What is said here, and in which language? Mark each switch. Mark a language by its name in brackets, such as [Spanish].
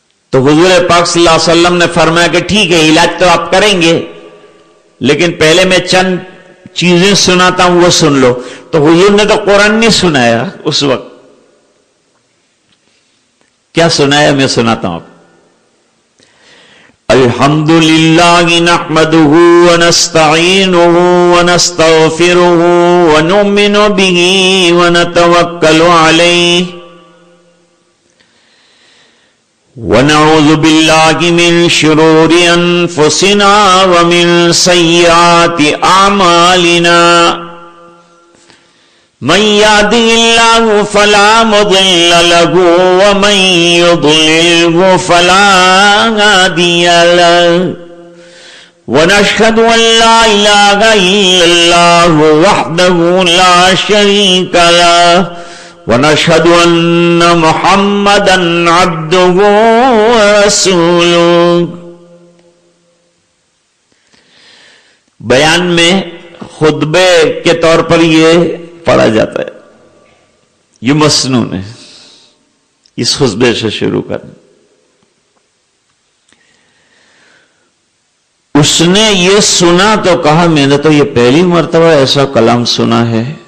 [Urdu] تو حضور پاک صلی اللہ علیہ وسلم نے فرمایا کہ ٹھیک ہے علاج تو آپ کریں گے لیکن پہلے میں چند چیزیں سناتا ہوں وہ سن لو. تو حضور نے تو قرآن نہیں سنایا اس وقت. کیا سنایا؟ میں سناتا ہوں آپ. [Arabic] الحمد للہ نحمده ونستعینه ونستغفره ونؤمن به ونتوکل علیہ ونعوذ باللہ من شرور انفسنا ومن سیئات اعمالنا من يهده الله فلا مضل له ومن يضلله فلا هادي له ونشهد أن لا إله إلا الله وحده لا شريك له ونشهد أن محمدا عبده ورسوله. [Urdu] بیان میں خطبے کے طور پر یہ پڑھا جاتا ہے، یہ مسنون ہے. اس خطبے سے شروع کریں. اس نے یہ سنا تو کہا میں نے تو یہ پہلی مرتبہ ایسا کلام سنا ہے.